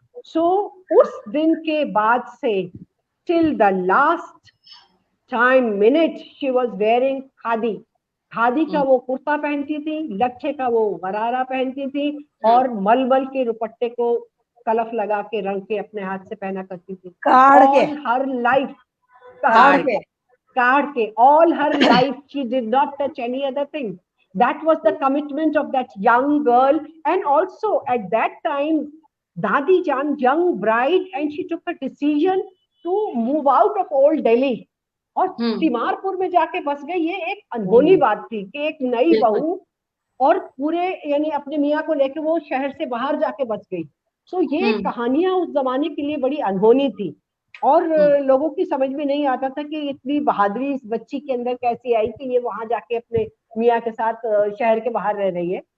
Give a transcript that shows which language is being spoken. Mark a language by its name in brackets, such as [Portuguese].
[English] so [Hindi] उस दिन के बाद से [English] Till the last time minute she was wearing khadi. [Hindi] Khadi का वो कुर्ता पहनती थी, लच्छे का वो गरारा पहनती थी, और मलमल के दुपट्टे को कलफ लगा के रंग के अपने हाथ से पहना करती थी। [English] Her life काढ़ के all her life she did not touch any other thing. That was the commitment of that young girl. And also at that time, Dadi Jan, young bride, and she took a decision to move out of old Delhi. [Hindi] और तिमारपुर में जाके बस गई। ये एक अनहोनी बात थी कि एक नई बहू और पूरे यानी अपने मियाँ को लेके वो शहर से बाहर जाके बच गई। सो ये कहानियां उस जमाने के लिए बड़ी अनहोनी थी, और लोगों की समझ में नहीं आता था कि इतनी बहादुरी इस बच्ची के अंदर कैसी आई कि ये वहां जाके अपने मियाँ के साथ शहर के बाहर रह रही है।